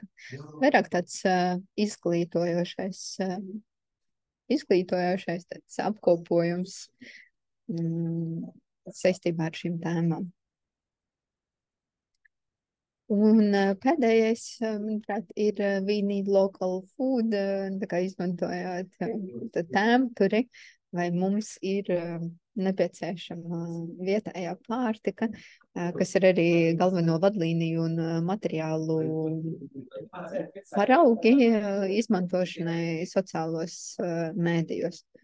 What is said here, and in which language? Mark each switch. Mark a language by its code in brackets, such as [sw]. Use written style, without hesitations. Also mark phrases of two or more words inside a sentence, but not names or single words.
[lv] Vairāk tāds izglītojošais tāds apkopojums saistībā ar šīm tēmām. Un pēdējais, manuprāt, ir [en] we need local food, [lv] tā kā izmantojot tēmturi, vai mums ir nepieciešama vietējā pārtika, kas ir arī galveno vadlīniju un materiālu paraugi izmantošanai sociālos mēdījos.